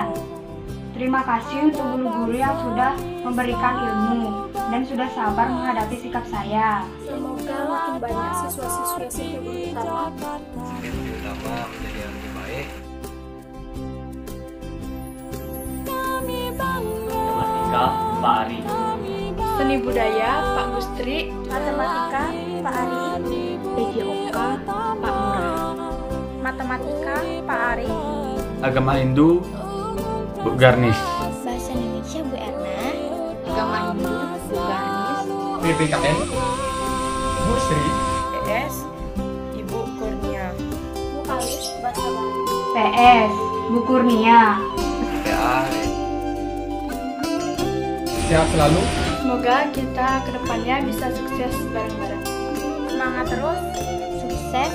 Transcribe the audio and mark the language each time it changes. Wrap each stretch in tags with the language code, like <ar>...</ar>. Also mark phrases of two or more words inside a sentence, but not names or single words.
<id>Terima kasih untuk guru-guru yang sudah memberikan ilmu dan sudah sabar menghadapi sikap saya. Semoga makin banyak siswa-siswi SMP Budi Utama. SMP Budi Utama menjadi yang lebih baik. Matematika, Pak Ari. Seni budaya, Pak Gustri. Matematika, Pak Ari. PJOK, Pak Murah. Matematika, Pak Ari. Agama Hindu, Bu Garnis. Bahasa Indonesia, Bu Erna. Agama Hindu, Bu Garnis. PPKN, Bu Sri. PS, Ibu PS, Bu Kurnia. Sehat selalu. Semoga kita kedepannya bisa sukses bareng-bareng. Semangat terus, sukses.</id>